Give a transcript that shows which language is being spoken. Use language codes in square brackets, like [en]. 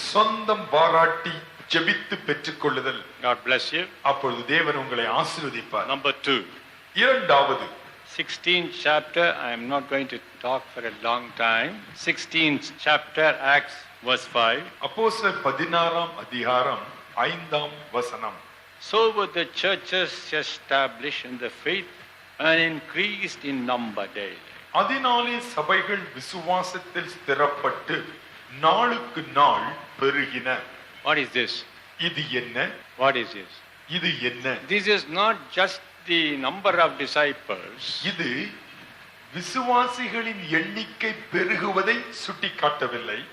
[ta] சொந்தம் பாராட்டி ஜெபித்து பெற்றுக்கொள்ளுதல். [en] God bless you. [ta] அப்பொழுது தேவன் உங்களை ஆசீர்வதிப்பார். [en] Number 2. [ta] இரண்டாவது [en] 16th chapter. I am not going to talk for a long time. 16th chapter, Acts verse 5. [ta] அப்போஸ்தலர் 16ஆம் அதிகாரம் 5ஆம் வசனம். [en] So were the churches established in the faith and increased in number daily. [ta] அதனாலே சபைகள் விசுவாசத்தில் ஸ்திரப்பட்டு நாளுக்கு நாள் பெருகின. [en] What is this? [ta] இது என்ன? [en] What is this? [ta] இது என்ன? [en] This is not just the number of disciples. [ta] இது விசுவாசிகளின் எண்ணிக்கை பெருகுவதை சுட்டிக்காட்டவில்லை.